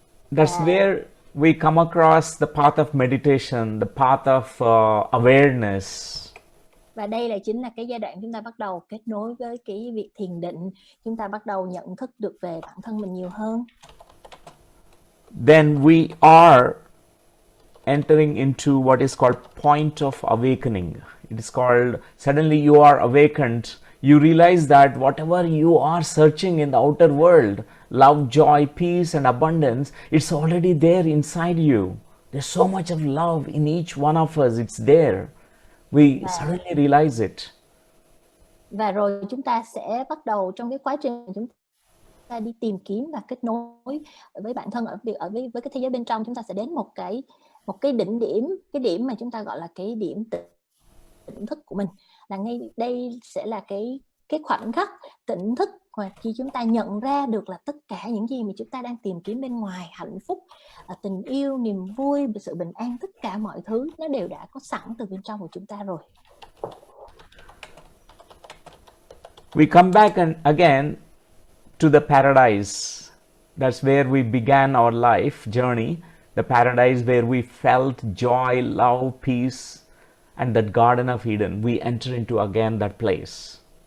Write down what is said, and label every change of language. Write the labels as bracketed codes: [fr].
[en] That's where we come across the path of meditation, the path of awareness. [vi] Và đây chính là cái giai đoạn chúng ta bắt đầu kết nối với cái việc thiền định, chúng ta bắt đầu nhận thức được về bản thân mình nhiều hơn. [en] Then we are entering into what is called point of awakening. It is called, suddenly you are awakened. You realize that whatever you are searching in the outer world, love, joy, peace and abundance, it's already there inside you. There's so much of love in each one of us. It's there. We suddenly realize it. [vi] Và rồi chúng ta sẽ bắt đầu trong cái quá trình chúng ta đi tìm kiếm và kết nối với bản thân với cái thế giới bên trong. Chúng ta sẽ đến một cái đỉnh điểm, cái điểm mà chúng ta gọi là cái điểm tỉnh thức của mình. Là ngay đây sẽ là cái khoảnh khắc tỉnh thức mà khi chúng ta nhận ra được là tất cả những gì mà chúng ta đang tìm kiếm bên ngoài, hạnh phúc, tình yêu, niềm vui, sự bình an, tất cả mọi thứ nó đều đã có sẵn từ bên trong của chúng ta rồi. [en] We come back again to the paradise. That's where we began our life journey. The paradise where we felt joy, love, peace, and that Garden of Eden. We enter into again that place.